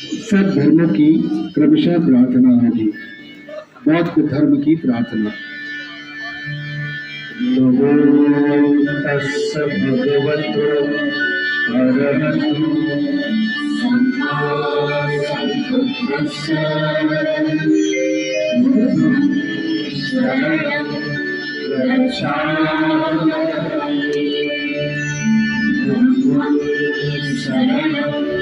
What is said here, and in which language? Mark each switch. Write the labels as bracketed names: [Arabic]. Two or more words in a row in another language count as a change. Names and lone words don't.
[Hindi] सब धर्मों की क्रमशः प्रार्थना होगी। बौद्ध धर्म की प्रार्थना। [Pali] नमो तस्स भगवतो अरहतो सम्मा सम्बुद्धिस्स शरणं गच्छामि धम्मं शरणं